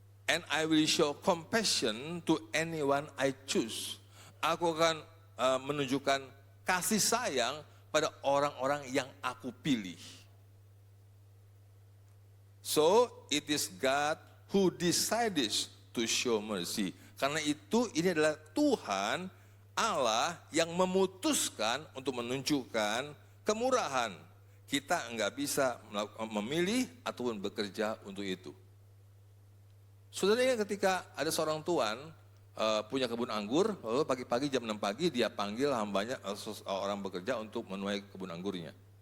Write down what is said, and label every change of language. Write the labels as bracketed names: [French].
[English] And I will show compassion to anyone I choose. [Indonesian] Aku akan menunjukkan kasih sayang pada orang-orang yang aku pilih. [English] So it is God who decides to show mercy. [Indonesian] Karena itu ini adalah Tuhan Allah yang memutuskan untuk menunjukkan kemurahan. Kita enggak bisa memilih ataupun bekerja untuk itu. Saudara ingat ketika ada seorang tuan punya kebun anggur, lalu pagi-pagi jam 6 pagi dia panggil hambanya orang bekerja untuk menuai kebun anggurnya.